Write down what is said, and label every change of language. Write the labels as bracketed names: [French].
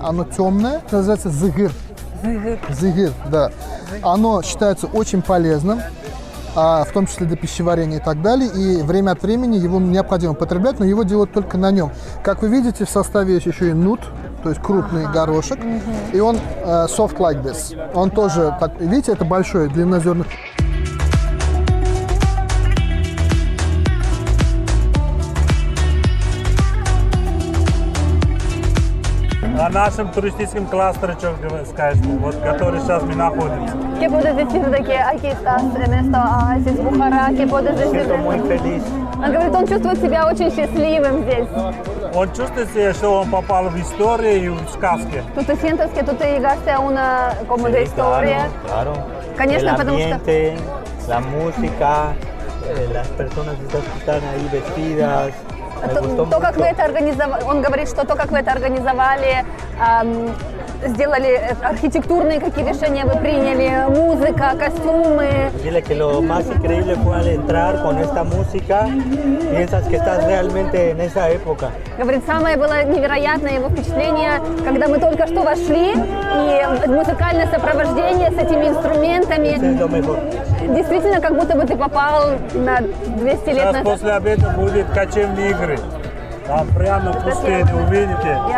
[Russian] Оно темное, это называется зыгыр. Зыгыр, да. Оно считается очень полезным, в том числе для пищеварения и так далее. И время от времени его необходимо потреблять, но его делают только на нем. Как вы видите, в составе есть еще и нут, то есть крупный горошек. И он [English] soft like this. [Russian] Он тоже, так, видите, это большой длиннозерный. О нашем туристическом кластере, что скажешь, вот, который сейчас мы находимся. [Spanish] ¿Qué puedes decir de que aquí estás en esta oasis Бухара? ¿Qué puedes decir? [Russian] Он говорит, он чувствует себя очень счастливым здесь. Он чувствует себя, что он попал в историю и в сказки. [Spanish] ¿Tú te sientes que tú te llegaste a una como de historia? Claro. [Russian] Конечно, [Spanish] el [Russian] потому [Spanish] ambiente, la música, las personas que están ahí vestidas. [Russian] То, как вы это организовали, он говорит, что то, как вы это организовали, сделали архитектурные какие решения вы приняли, музыка, костюмы. [Spanish] Dile que lo más increíble fue al entrar con esta música, piensas que estás realmente en esa época. [Russian] Говорит, самое было невероятное его впечатление, когда мы только что вошли, и музыкальное сопровождение с этими инструментами. Действительно, как будто бы ты попал на 200 лет назад. Сейчас после обеда будет кочевные игры. Там прямо в пустыне увидите.